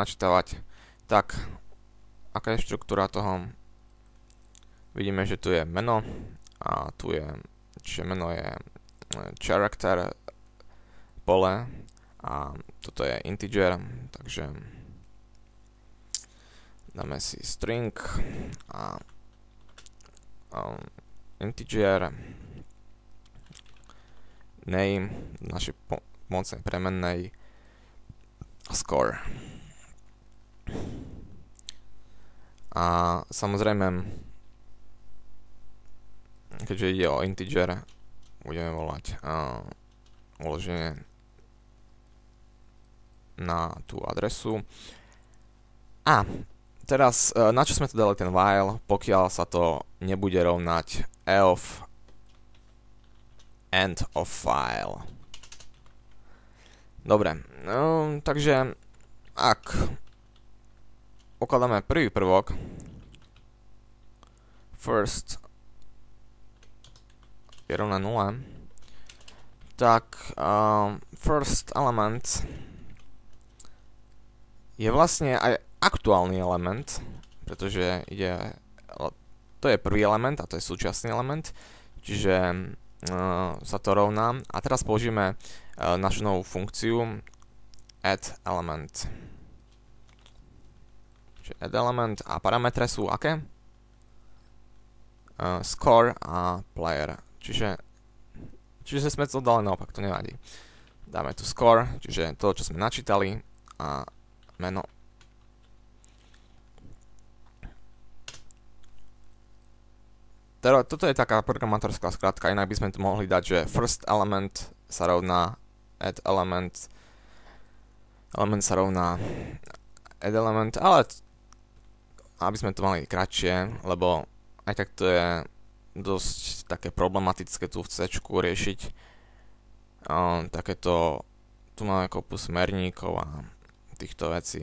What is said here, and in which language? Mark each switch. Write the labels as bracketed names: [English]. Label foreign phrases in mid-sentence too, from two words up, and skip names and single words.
[Slovak] načítavať, tak aká je štruktúra toho, vidíme, že tu je meno a tu je, čiže meno je character pole a toto je integer, takže dáme si string a integer name našej pomocnej premennej score. A samozrejme, keďže ide o integer, budeme volať uloženie na tú adresu. A teraz, na čo sme tu dali ten while, pokiaľ sa to nebude rovnať elf [English] end of file. [Slovak] Dobre, takže ak ukladáme prvý prvok first je rovné 0, tak [English] first element [Slovak] je vlastne aj aktuálny element, pretože to je prvý element a to je súčasný element, čiže sa to rovná. A teraz použijeme našu novú funkciu [English] add element. [Slovak] Čiže [English] add element [Slovak] a parametre sú aké? Score a player. Čiže sme to dali naopak, to nevadí. Dáme tu score, čiže to, čo sme načítali, a meno. Toto je taká programátorská skratka, inak by sme tu mohli dať, že [English] first element [Slovak] sa rovná [English] add element, [Slovak] element sa rovná [English] add element, [Slovak] ale aby sme to mali kratšie, lebo aj tak to je dosť také problematické tu v C riešiť. Takéto, tu máme kopu smerníkov a týchto vecí.